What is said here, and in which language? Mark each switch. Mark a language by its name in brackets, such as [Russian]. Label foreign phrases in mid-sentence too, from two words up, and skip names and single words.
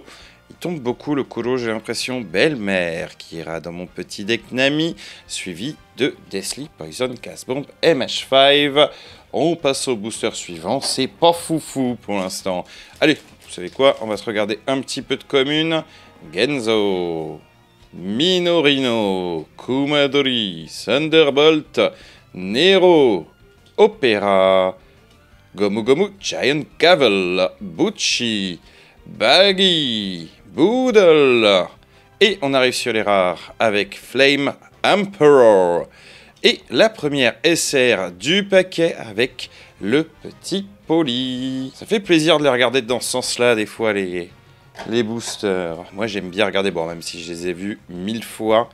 [French] Il tombe beaucoup le Kuro, j'ai l'impression. Belle-mère qui ira dans mon petit deck Nami, suivi de Deathly, Poison, Cast-Bomb, MH5. On passe au booster suivant, c'est pas foufou pour l'instant. Allez, vous savez quoi? On va se regarder un petit peu de commune. Genzo, Minorino, Kumadori, Thunderbolt, Nero, Opera, Gomu Gomu, Giant Gavel, Bucci, Baggy, Boodle. Et on arrive sur les rares avec Flame Emperor. Et la première SR du paquet avec le petit Poli. Ça fait plaisir de les regarder dans ce sens-là, des fois, les boosters. Moi, j'aime bien regarder, bon, même si je les ai vus 1000 fois.